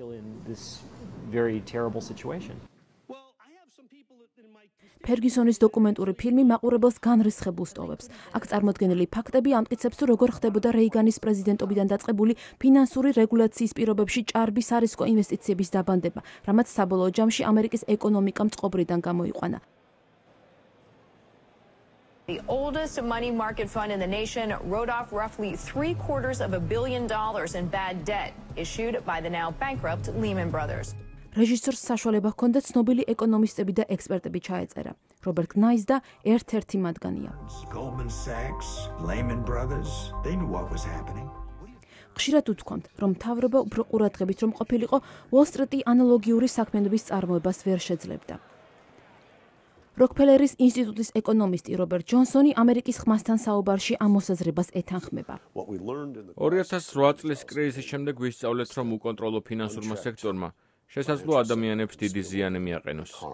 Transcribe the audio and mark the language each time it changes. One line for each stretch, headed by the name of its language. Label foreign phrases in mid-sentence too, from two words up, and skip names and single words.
Georgian: ფერგიუსონის დოკუმენტური ფილმი მაყურებელს განრისხებულს ტოვებს. აქ წარმოდგენილი ფაქტები ამტკიცებს, თუ როგორ ხდებოდა რეიგანის პრეზიდენტობიდან დაწყებული ფინანსური რეგულაციის პირობებში ჭარბი სარისკო ინვესტიციების დაბანდება, რამაც საბოლოო ჯამში ამერიკის ეკონომიკამ წყობრიდან გამოიყვანა.
English: The oldest money market fund in the nation wrote off roughly $750 million in bad debt issued by the now bankrupt Lehman Brothers.
Georgian: რეჟისორს საშუალება ჰქონდა ცნობილი ეკონომისტები და ექსპერტები ჩაეწერა. რობერტ ნაის და ერთ-ერთი მათგანია.
English: Goldman Sachs, Lehman Brothers, they knew what was happening.
Georgian: ხშირად უთქვამთ, რომ მთავრობა უფრო ყურადღებით რომ ყოფილიყო, უოლ-სტრიტი ანალოგიური საქმიანობის წარმოებას ვერ შეძლებდა. როკფელერის ინსტიტუტის ეკონომისტი რობერტ ჯონსონი ამერიკის ხმასთან საუბარში ამ მოსაზრებას ეთანხმება. 2008 წლის კრიზისის შემდეგ ვისწავლეთ, რომ უკონტროლო ფინანსურმა სექტორმა შესაძლოა ადამიანებს დიდი ზიანი მიაყენოს.